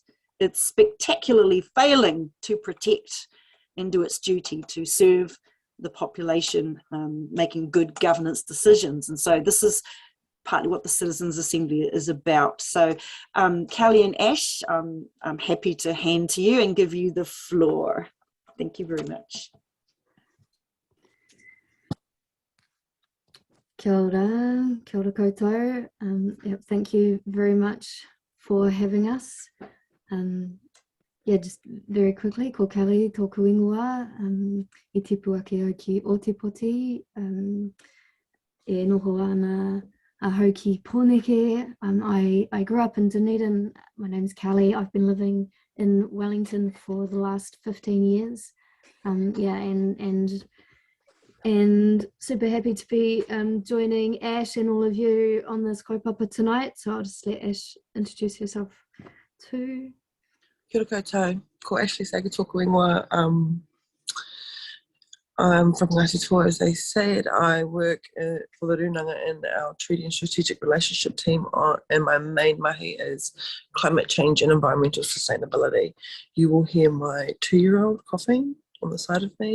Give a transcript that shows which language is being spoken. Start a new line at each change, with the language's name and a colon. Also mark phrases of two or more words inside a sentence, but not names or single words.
English: It's spectacularly failing to protect and do its duty to serve the population, making good governance decisions. And so this is partly what the Citizens Assembly is about. So Kelly and Ash, I'm happy to hand to you and give you the floor. Thank you very much.
Māori: Kia ora koutou.
English: Thank you very much for having us. Yeah, just very quickly,
Māori: ko Kelly, tōku ingoa, I tipu ake au ki Otepoti, e noho ana a hau ki Pōneke.
English: I grew up in Dunedin. My name's Kelly. I've been living in Wellington for the last 15 years. Yeah, and super happy to be joining Ash and all of you on this kaupapa tonight. So I'll just let Ash introduce herself too.
Māori: Kia ora koutou, ko Ashleigh Sagar tōku ingoa.
English: I'm from Ngāti, as they said. I work for the Runanga in our Treaty and Strategic Relationship team, and my main mahi is climate change and environmental sustainability. You will hear my 2-year-old coughing on the side of me.